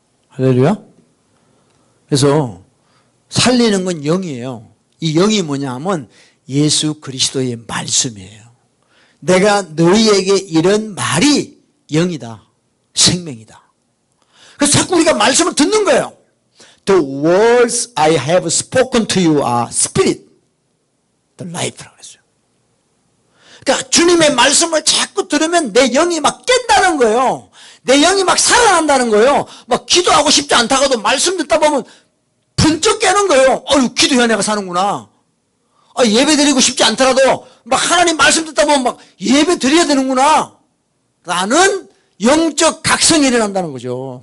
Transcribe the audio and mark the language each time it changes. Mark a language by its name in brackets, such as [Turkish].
[Korean] 할렐루야. 그래서 살리는 건 영이에요. 이 영이 뭐냐 하면 예수 그리스도의 말씀이에요. 내가 너희에게 이런 말이 영이다. 생명이다. 그래서 자꾸 우리가 말씀을 듣는 거예요. [English] The words I have spoken to you are spirit, the life라고 [Korean] 했어요. 그러니까 주님의 말씀을 자꾸 들으면 내 영이 막 깬다는 거예요. 내 영이 막 살아난다는 거예요. 막 기도하고 싶지 않다가도 말씀 듣다 보면 번쩍 깨는 거예요. 기도해야 내가 사는구나. 예배 드리고 싶지 않더라도 막 하나님 말씀 듣다 보면 막 예배 드려야 되는구나 라는 영적 각성이 일어난다는 거죠.